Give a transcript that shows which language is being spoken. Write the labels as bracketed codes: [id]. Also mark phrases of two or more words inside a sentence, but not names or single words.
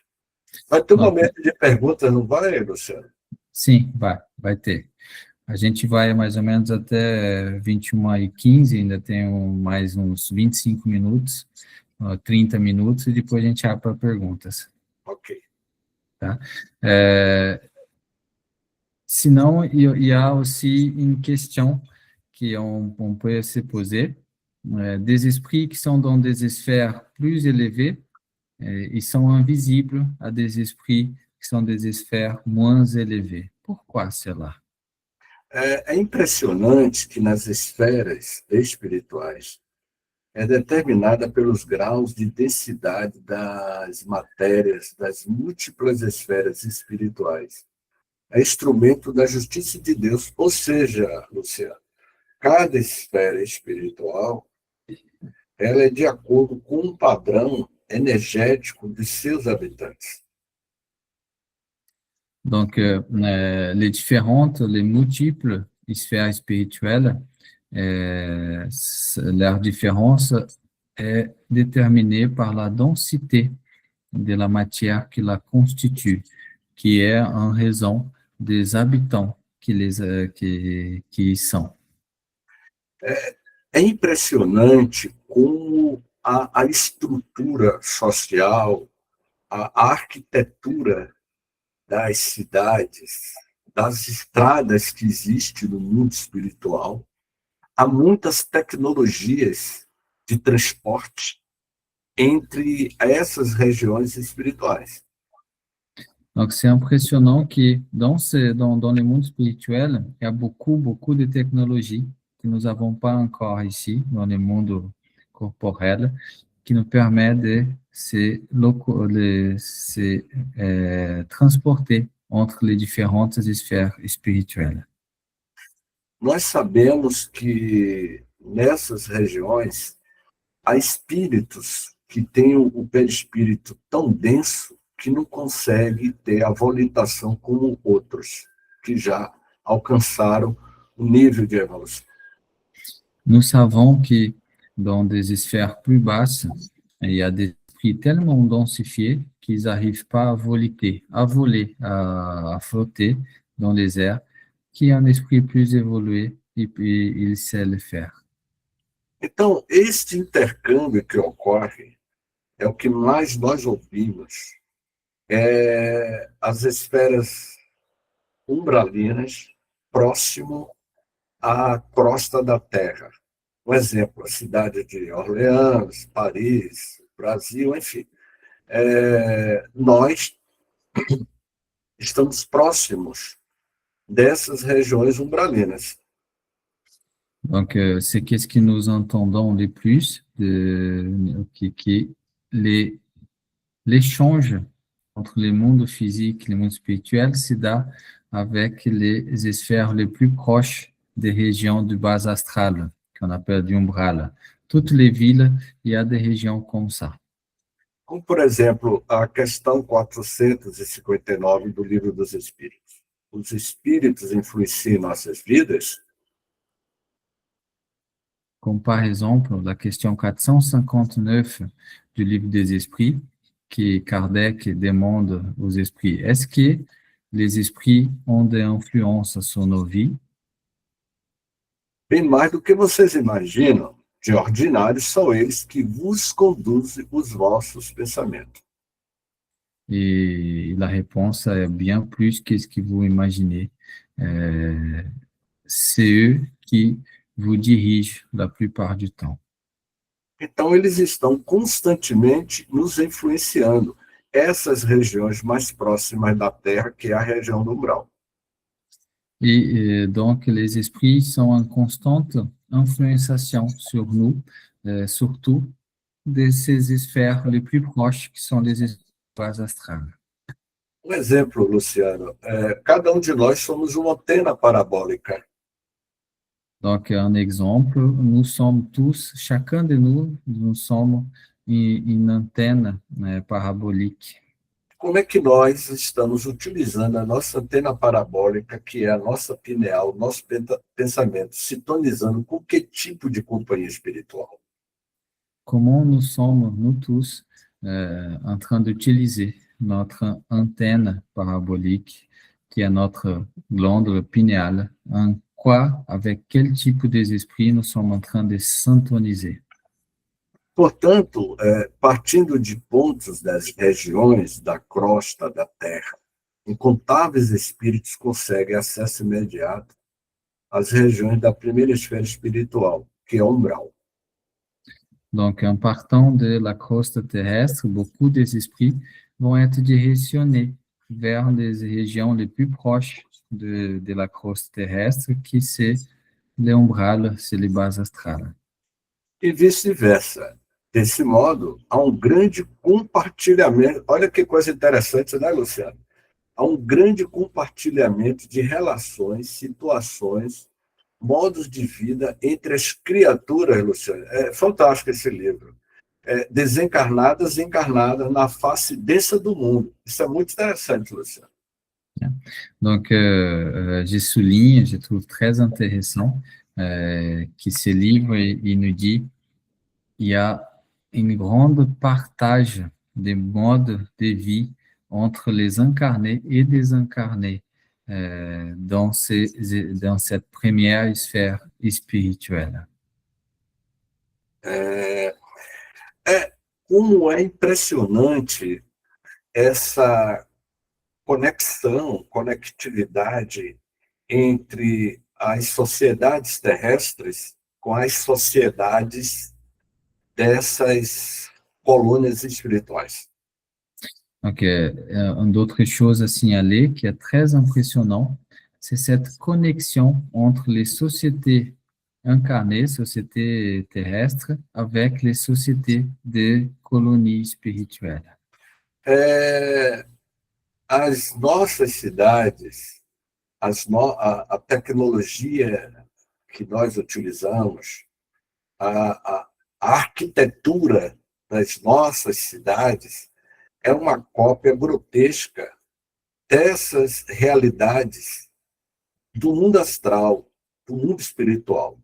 [pt] Vai ter um momento de perguntas, não vai, Luciano? Sim, vai ter. A gente vai mais ou menos até 21h15, ainda tem mais uns 25 minutos, 30 minutos e depois a gente abre para perguntas. Ok. Tá? [fr] Sinon, il y a aussi une question qu'on peut se poser. Des esprits qui sont dans des sphères plus élevées, ils sont invisibles à des esprits qui sont des sphères moins élevées. Pourquoi cela? [pt] É impressionante que nas esferas espirituais é determinada pelos graus de densidade das matérias das múltiplas esferas espirituais. É instrumento da justiça de Deus, ou seja, Luciano, cada esfera espiritual ela é de acordo com um padrão energético de seus habitantes. [fr] Donc, les différentes, les multiples sphères spirituelles, leur différence est déterminée par la densité de la matière qui la constitue, qui est en raison des habitants qui y sont. [pt] É impressionante como a estrutura social, a arquitetura das cidades, das estradas que existem no mundo espiritual, há muitas tecnologias de transporte entre essas regiões espirituais. [fr] Donc, c'est impressionnant que dans le monde spirituel, il y a beaucoup de technologies que nous n'avons pas encore ici, dans le monde corporel, qui nous permet de se transporter entre les différentes sphères spirituelles. [pt] Nós sabemos que nessas regiões há espíritos que têm o perispírito tão denso que não consegue ter a volitação como outros, que já alcançaram o nível de evolução. [fr] Nous savons que dans des sphères plus basses, il y a des esprits tellement densifiés qu'ils n'arrivent pas à voler, à flotter dans les airs, qu'il y a un esprit plus évolué et il sait le faire. [pt] Então, este intercâmbio que ocorre é o que mais nós ouvimos, as esferas umbralinas próximo à crosta da Terra. Um exemplo, a cidade de Orleans, Paris, Brasil, enfim. Nós estamos próximos dessas regiões umbralinas. [fr] Donc, c'est qu'est-ce que nous entendons le plus, que l'échange entre les mondes physiques et les mondes spirituels [pt] se dá [fr] avec les sphères les plus proches des régions du bas astral, qu'on appelle de umbral. Toutes les villes, il y a des régions comme ça. [pt] Como, por exemplo, a questão 459 do Livro dos Espíritos. Os espíritos influenciam nossas vidas? [fr] Comme par exemple la question 459 du Livre des Esprits, que Kardec demande aux esprits, est-ce que les esprits ont des influences sur nos vies? [pt] Bem mais do que vocês imaginam, de ordinário são eles que vos conduzem os vossos pensamentos. [fr] Et la réponse est bien plus que ce que vous imaginez. C'est eux qui vous dirigent la plupart du temps. [pt] Então, eles estão constantemente nos influenciando. Essas regiões mais próximas da Terra, que é a região do umbral. [fr] Et donc, les esprits sont en constante influenciation sur nous, surtout de ces sphères les plus proches, qui sont les sphères astrales. [pt] Um exemplo, Luciano, cada de nós somos uma antena parabólica. [fr] Donc, un exemple, nous sommes tous, chacun de nous sommes une antenne parabolique. [pt] Como é que nós estamos utilizando a nossa antena parabólica, que é a nossa pineal, o nosso pensamento, sintonizando com que tipo de companhia espiritual? [fr] Comment nous sommes, nous tous, en train d'utiliser notre antenne parabolique, qui est notre glande pinéale, avec quel type des esprits nous sommes en train de syntoniser? [pt] Portanto, partindo de pontos das regiões da crosta da Terra, incontáveis espíritos conseguem acesso imediato às regiões da primeira esfera espiritual, que é o umbral. [fr] Donc, en partant de la croste terrestre, beaucoup des esprits vont être directionnés vers les régions les plus proches de la croste terrestre, qui c'est l'umbral, c'est les bases astrales. [pt] E vice-versa. Desse modo, há um grande compartilhamento. Olha que coisa interessante, né, Luciano? Há um grande compartilhamento de relações, situações, modos de vida entre as criaturas, Luciano. É fantástico esse livro. Desencarnadas e encarnadas na face densa do mundo. Isso é muito interessante, Luciano. [fr] Donc, je souligne, je trouve très intéressant que ce livre, il nous dit il y a une grande partage des modes de vie entre les incarnés et désincarnés dans cette première sphère spirituelle. [pt] Como é impressionante essa conectividade entre as sociedades terrestres com as sociedades dessas colônias espirituais. [fr] Donc, une autre chose à signaler qui est très impressionnant, c'est cette connexion entre les sociétés incarnées, sociétés terrestres, avec les sociétés de colonies spirituelles. [pt] As nossas cidades, a tecnologia que nós utilizamos, a arquitetura das nossas cidades é uma cópia grotesca dessas realidades do mundo astral, do mundo espiritual.